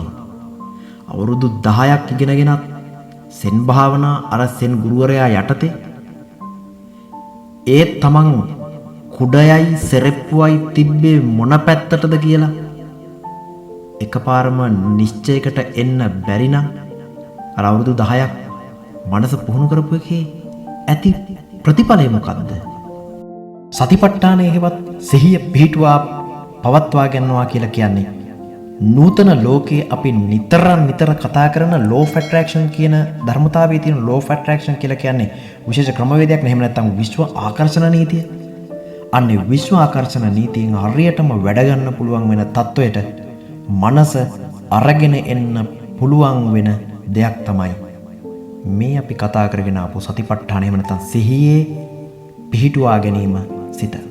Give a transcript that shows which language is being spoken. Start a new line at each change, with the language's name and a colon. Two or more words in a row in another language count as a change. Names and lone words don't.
Sinhala: අවුරුදු 10ක් ඉගෙනගෙනත් සෙන් භාවනා අර සෙන් ගුරුවරයා යටතේ ඒ තමන් කුඩයයි සෙරෙප්පුවයි තිබ්බේ මොන පැත්තටද කියලා එකපාරම නිශ්චයකට එන්න බැරි නම් අර අවුරුදු 10ක් මනස පුහුණු කරපු එකේ ඇති ප්‍රතිඵලය මොකක්ද? සතිපට්ඨානයේ හෙවත් සිහිය පිහිටුවා පවත්වා ගන්නවා කියලා කියන්නේ නූතන ලෝකයේ අපි නිතර කතා කරන
English: law of attraction
Sinhala: කියන ධර්මතාවයේ තියෙන
English: law of attraction
Sinhala: කියලා කියන්නේ විශේෂ ක්‍රමවේදයක් නෙමෙයි නැත්නම් විශ්ව ආකර්ෂණ නීතිය. අන්නේ විශ්ව ආකර්ෂණ නීතියෙන් හරියටම වැඩ ගන්න පුළුවන් වෙන තත්වයට මනස අරගෙන එන්න පුළුවන් වෙන දෙයක් තමයි මේ අපි කතා කරගෙන ආපු සතිපට්ඨාන එහෙම නැත්නම් සිහියේ පිහිටුවා ගැනීම සිත.